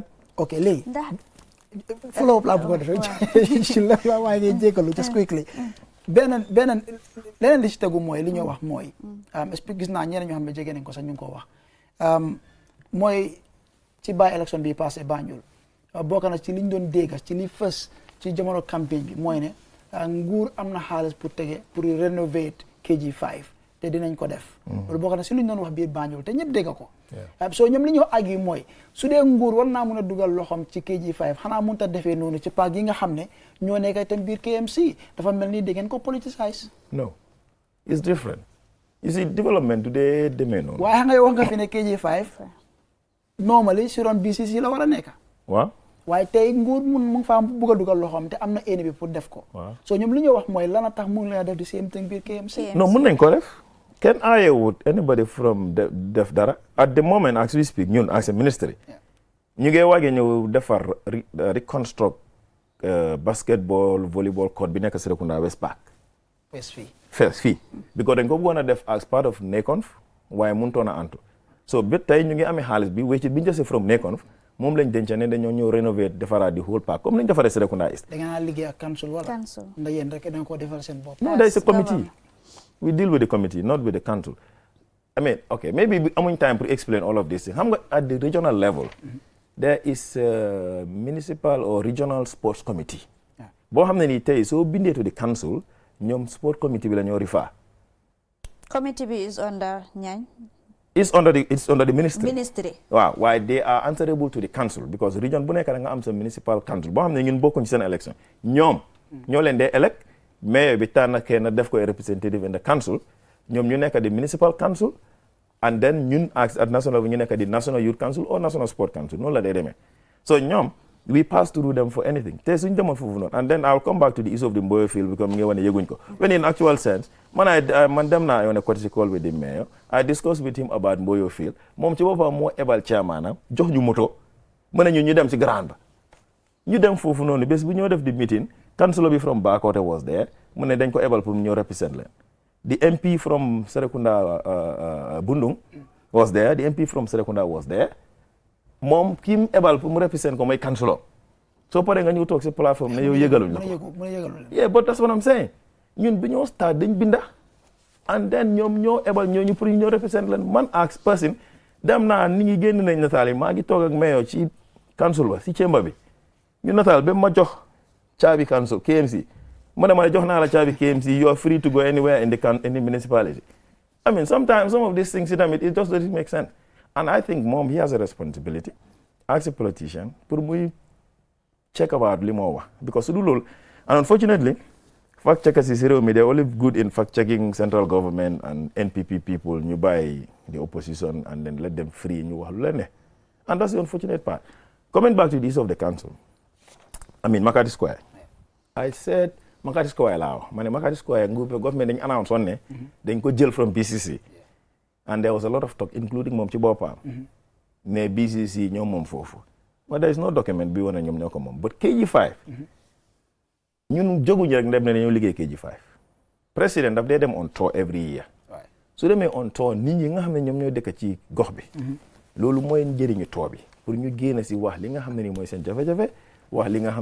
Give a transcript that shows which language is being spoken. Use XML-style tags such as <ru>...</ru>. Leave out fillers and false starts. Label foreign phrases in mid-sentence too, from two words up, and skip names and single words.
<wo>ok léegi</wo> <en>follow up</en> <wo>laa bëggoon def ci la waaye ngay jégalu</wo> <en>just quickly</en> <wo>leneen li ci tegu mooy li ñoo wax mooy gis naa ñeneen ñoo xam ne jege nañ ko sax ñu ngi ko wax mooy ci</wo> <en>by election</en> <wo>bi passé Banjul bokk na ci liñ doon dégg ci li fës ci jamono campagne bi mooy ne nguur am na xaalis pour rénover KG5 te dinañ ko def loolu bokk na si liñ doon wax biir Banjul te ñëpp dégg ko soo ñoom li ñu wax ak yi mooy su dee nguur war naa mun a dugal loxoom ci KG5 xanaa mënut a defee noonu ci parc yi nga xam ne ñoo nekk itam biir KMC dafa mel ni da ngeen ko politicize.</wo> <en>No, it's different. You see, development today</en> <wo>demee noonu. waaye nga wax nga fi ne KG5 normally si ron BCC la war a nekk. waaw. waaye tey nguur mu ngi faa bëgg a dugal loxoom te am na éni bi pour def ko. waaw so ñoom li ñu wax mooy lan a tax mu ngi leen a def di</wo> <en>same thing</en> <wo>biir KMC. non mun nañ ko def. kenn aayewut</wo> <en>anybody from</en> <wo>def dara.</wo> <en>at the moment as we speak</en> <wo>ñun as</wo> <en>a ministry.</en> <wo>ñu ngi waage ñëw defar reconstruct basketball volleyball court bi nekk Serekunda West Park.</wo> <en>First fii</en> <wo>because dañ ko bëggoon a def</wo> <en>as part of</en> <wo>NECONF waaye mënutoon a antu so ba tey ñu ngi amee xaalis bi wéccit bi ñu jësee from NECONF moom lañ denc ne dañoo ñëw rénover defaraat di</wo> <en>whole park</en> <wo>comme lañ defaree Serekunda East. da ngeen liggéey ak council wala. ndax yéen rek da nga ko defal seen bopp.</wo> <en>no there is a committee we deal with the committee not with the council. I mean okay maybe amuñ time to explain all of this</en> <wo>xam nga</wo> <en>at the regional level there is a municipal or regional sports committee</en> <wo>boo xam ne nii tey soo bindee</wo> <en>to the council</en> <wo>ñoom sport committee bi la ñoo refer.</wo> <en>committee bi is under ñaañ. it's under the ministry. waaw waaye they are answerable to the council</en> <wo>because region bu nekk da nga am sa</wo> <en>municipal council</en> <wo>boo xam ne ñun bokkuñ ci seen election ñoom ñoo leen dee elect mayor bi tànn kenn def ko</wo> <en>representative in the</en> <wo>council ñoom ñu nekk di</wo> <en>municipal council and then</en> <wo>ñun</wo> <en>at national</en> <wo>bi ñu nekk di</wo> <en>national youth council or national sport council</en> <wo>noonu la dee demee so ñoom we</wo> <en>pass through them for anything</en> <wo>te suñ demoon foofu noonu</wo> <en>and then I'll come back to the issue of the Mboyo field</en> <wo>because mi ngi wane yëguñ ko</wo> <en>when in actual sense</en> <wo>man dem naa</wo> <en>on a courtesy call with the mayor I discussed with him about Mboyo field</en> <wo>moom ci boppam moo ebal chairman jox ñu moto mu ne ñu dem ci grand ba ñu dem foofu noonu bés bu ñoo def di meeting councilor bi from Bakote</wo> <en>was there</en> <wo>mu ne dañ ko ebal pour ñoo represent leen</wo> <en>the MP from</en> <wo>Serekunda Bundung</wo> <en>was there the MP from</en> <wo>Serekunda</wo> <en>was there</en> <wo>moom kii mu ebal pour mu represent ko mooy councilor soo paree nga ñëw toog si plateforme ne yow yëgaluñ la ko</wo> <en>yeah but that's what I'm saying</en> <wo>ñun bi ñoo start dañ binda</wo> <en>and then</en> <wo>ñoom ñoo ebal ñooñu pour ñoo represent leen</wo> <en>man as person</en> <wo>dem naa nit ñi génn nañ nataal yi maa ngi toog ak mayor ci council ba si chamber bi ñu nataal ba ma jox caabi council KMC ma ne jox naa la caabi KMC</wo> <en>you are free to go anywhere in the municipality I mean sometimes some of these things it just doesn't make sense and I think moom he has a responsibility as a politician</en> <wo>pour muy</wo> <en>check about</en> <wo>li moo wax</wo> <en>because</en> <wo>su du loolu</wo> <en>and unfortunately fact checkers</en> <wo>si réew mi</wo> <en>they only good in fact checking central government and NPP people</en> <wo>ñu bàyyi</wo> <en>the opposition and then let them free</en> <wo>ñu wax lu leen ne</wo> <en>and that's the unfortunate part coming back to the issue of the council, I mean Makati Square. I said</en> <wo>Makati Square laa wax ma ne Makati Square government dañ announce woon ne dañ ko jël</wo> <en>from BCC and there was a lot of talk including</en> <wo>moom ci boppam ne BCC ñoom moom foofu</wo> <en>but there is no document</en> <wo>bi wane ñoom ñoo ko moom but KG5 ñun jóguñu rek ndem ne dañoo liggéey KG5 président daf dee dem</wo> <en>on tour every year</en> <wo>su demee</wo> <en>on tour</en> <wo>nit ñi nga xam ne ñoom ñoo dëkk ci gox bi loolu mooy njëriñu tour bi pour ñu génn si wax li nga xam ne ni mooy seen jafe-jafe wax li nga xam</wo>